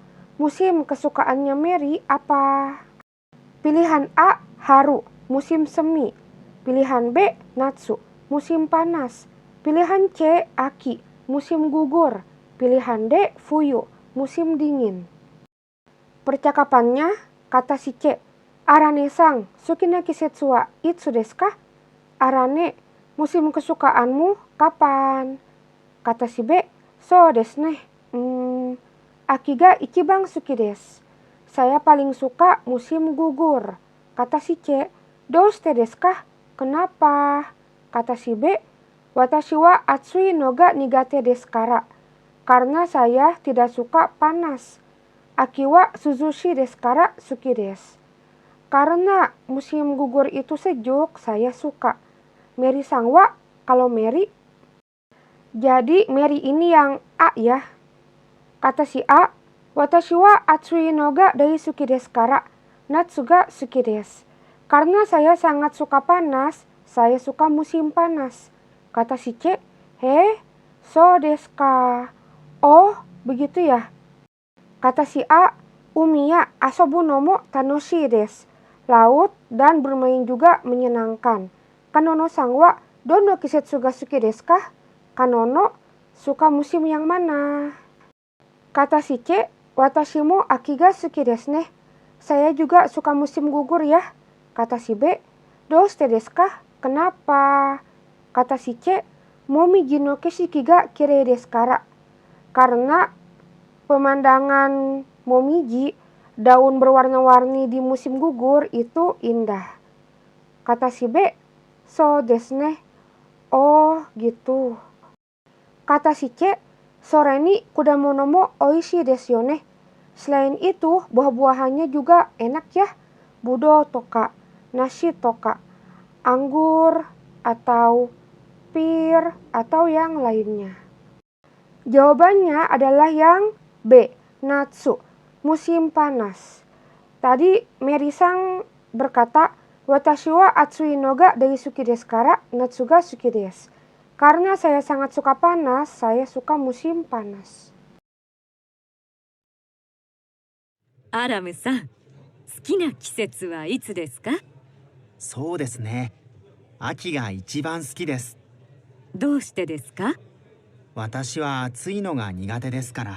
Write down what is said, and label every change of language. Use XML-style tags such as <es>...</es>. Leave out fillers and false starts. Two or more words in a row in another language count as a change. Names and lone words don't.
<id>Musim kesukaannya Meri apa? Pilihan A, haru, musim semi. Pilihan B, natsu, musim panas. Pilihan C, aki, musim gugur. Pilihan D, fuyu, musim dingin. Percakapannya, kata si C.</id> <ja>アラネさん、好きな季節はいつですか?</ja> <id>Arane, musim kesukaanmu kapan? Kata si B,</id> <ja>そうですね. 秋が一番好きです.</ja> <id>Saya paling suka musim gugur. Kata si C,</id> <ja>どうしてですか?</ja> <id>Kenapa? Kata si B,</id> <ja>私は暑いのが苦手ですから.</ja> <id>Karena saya tidak suka panas.</id> <ja>秋は涼しですから好きです.</ja> <id>Karena musim gugur itu sejuk, saya suka. Meri-san wa, kalau Meri. Jadi Meri ini yang A ya. Kata si A,</id> <ja>私は暑いのが大好きですから夏が好きです.</ja> <id>Karena saya sangat suka panas, saya suka musim panas. Kata si C,</id> <ja>そうですか.</ja> <id>Oh, begitu ya. Kata si A,</id> <ja>海や遊ぶのも楽しいです.</ja> <id>Laut dan bermain juga menyenangkan.</id> <ja>カノノさんはどの季節が好きですか?</ja> <id>Kanono suka musim yang mana? Kata si C,</id> <ja>私も秋が好きですね.</ja> <id>Saya juga suka musim gugur ya. Kata si B,</id> <ja>どうしてですか?</ja> <id>Kenapa? Kata si C,</id> <ja>紅葉の景色がきれいですから.</ja> <id>Karena pemandangan momiji, daun berwarna-warni di musim gugur itu indah. Kata si B,</id> <ja>そうですね.</ja> <id>Oh, gitu. Kata si C,</id> <ja>それに果物もおいしいですよね.</ja> <id>Selain itu, buah-buahannya juga enak ya.</id> <ja>ぶどうとか、梨とか,</ja> <id>anggur, atau pir, atau yang lainnya. Jawabannya adalah yang B, natsu, musim panas. Tadi Meri-san berkata,</id> <ja>私は暑いのが大好きですから夏が好きです.</ja> <id>Karena saya sangat suka panas, saya suka musim panas.</id> <ja>アラムさん、好きな季節はいつですか？そうですね。秋が一番好きです。どうしてですか？私は暑いのが苦手ですから。</ja>